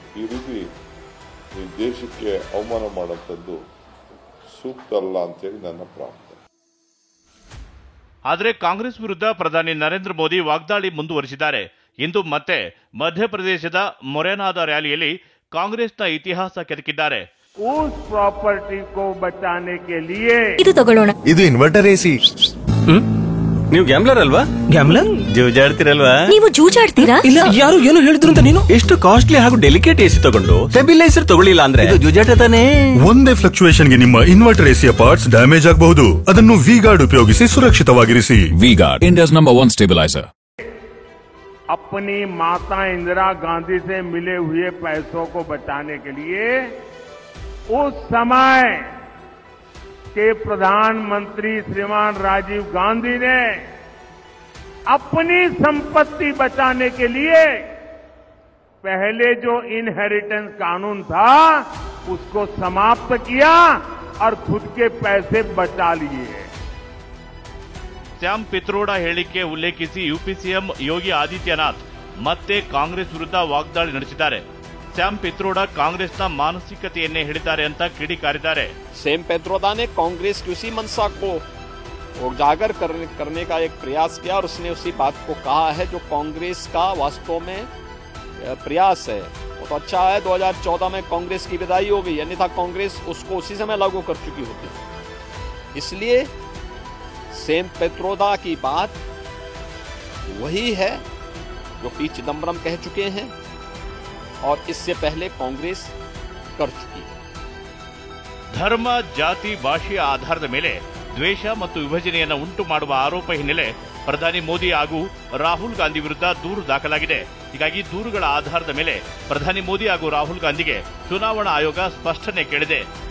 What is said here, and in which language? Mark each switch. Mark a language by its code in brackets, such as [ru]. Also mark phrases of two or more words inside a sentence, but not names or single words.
[kn] ಈ ರೀತಿ ಈ ದೇಶಕ್ಕೆ ಅವಮಾನ ಮಾಡುವಂಥದ್ದು ಸೂಕ್ತ ಅಲ್ಲ ಅಂತೇಳಿ ನನ್ನ ಪ್ರಾರ್ಥನೆ. ಆದರೆ ಕಾಂಗ್ರೆಸ್ ವಿರುದ್ಧ ಪ್ರಧಾನಿ ನರೇಂದ್ರ ಮೋದಿ ವಾಗ್ದಾಳಿ ಮುಂದುವರಿಸಿದ್ದಾರೆ. ಇಂದು ಮತ್ತೆ ಮಧ್ಯಪ್ರದೇಶದ ಮೊರೆನಾದ ರ್ಯಾಲಿಯಲ್ಲಿ ಕಾಂಗ್ರೆಸ್ನ ಇತಿಹಾಸ ಕೆದಕಿದ್ದಾರೆ. [hi] उस प्रॉपर्टी को बचाने के लिए [kn] ಇದು ತಗೊಳ್ಳೋಣ. ಇದು [en] inverter AC. [kn] ನೀವು ಗ್ಯಾಮ್ಲರ್ ಅಲ್ವಾ? ಗ್ಯಾಮ್ಲರ್ ಜೂಜಾಡ್ತಿರಲ್ವಾ? ನೀವು ಜೂಜಾಡ್ತೀರಾ? ಇಲ್ಲ, ಯಾರು ಏನು ಹೇಳಿದ್ರು ಅಂತ ನೀನು? ಎಷ್ಟು ಕಾಸ್ಟ್ಲಿ ಹಾಗೂ [en] delicate AC [kn] ತಗೊಂಡು ಸ್ಟೆಬಿಲೈಸರ್ ತಗೊಳ್ಳಿಲ್ಲ ಅಂದ್ರೆ ಇದು ಜೂಜಾಟ ತಾನೇ. ಒಂದೇ ಫ್ಲಕ್ಚುಯೇಷನ್ಗೆ ನಿಮ್ಮ [en] inverter AC parts damage [kn] ಆಗಬಹುದು. ಅದನ್ನು ವಿ-ಗಾರ್ಡ್ ಉಪಯೋಗಿಸಿ ಸುರಕ್ಷಿತವಾಗಿರಿಸಿ. [en] V-Guard, India's number 1 stabiliser. [hi] अपनी माता इंदिरा गांधी से मिले हुए पैसों को बचाने के लिए उस समय के प्रधानमंत्री श्रीमान राजीव गांधी ने अपनी संपत्ति बचाने के लिए पहले जो इनहेरिटेंस कानून था उसको समाप्त किया और खुद के पैसे बचा लिए. [kn] ಸ್ಯಾಮ್ ಪಿತ್ರೋಡಾ ಹೇಳಿಕೆ ಉಲ್ಲೇಖಿಸಿ [en] UP CM [kn] ಯೋಗಿ ಆದಿತ್ಯನಾಥ್ ಮತ್ತೆ ಕಾಂಗ್ರೆಸ್ ವಿರುದ್ಧ ವಾಗ್ದಾಳಿ ನಡೆಸಿದ್ದಾರೆ. ಸ್ಯಾಮ್ ಪಿತ್ರೋಡಾ ಕಾಂಗ್ರೆಸ್ನ ಮಾನಸಿಕತೆಯನ್ನೇ ಹೇಳಿದ್ದಾರೆ ಅಂತ ಕಿಡಿಕಾರಿದ್ದಾರೆ. [hi] सैम पित्रोदा ने कांग्रेस की उसी मंशा को उजागर करने का एक प्रयास किया और उसने उसी बात को कहा है जो कांग्रेस का वास्तव में प्रयास है. वो तो अच्छा है 2014 में कांग्रेस की विदाई हो गई, अन्यथा कांग्रेस उसको उसी समय लागू कर चुकी होती. इसलिए सैम पित्रोदा की बात वही है जो पी चिदम्बरम कह चुके हैं और इससे पहले कांग्रेस कर चुकी है. [kn] ಧರ್ಮ, ಜಾತಿ, ಭಾಷೆಯ ಆಧಾರದ ಮೇಲೆ ದ್ವೇಷ ಮತ್ತು ವಿಭಜನೆಯನ್ನು ಉಂಟು ಮಾಡುವ ಆರೋಪ ಹಿನ್ನೆಲೆ ಪ್ರಧಾನಿ ಮೋದಿ ಹಾಗೂ ರಾಹುಲ್ ಗಾಂಧಿ ವಿರುದ್ಧ ದೂರು ದಾಖಲಾಗಿದೆ. ಹೀಗಾಗಿ ದೂರುಗಳ ಆಧಾರದ ಮೇಲೆ ಪ್ರಧಾನಿ ಮೋದಿ ಹಾಗೂ ರಾಹುಲ್ ಗಾಂಧಿಗೆ ಚುನಾವಣಾ ಆಯೋಗ ಸ್ಪಷ್ಟನೆ ಕೇಳಿದೆ.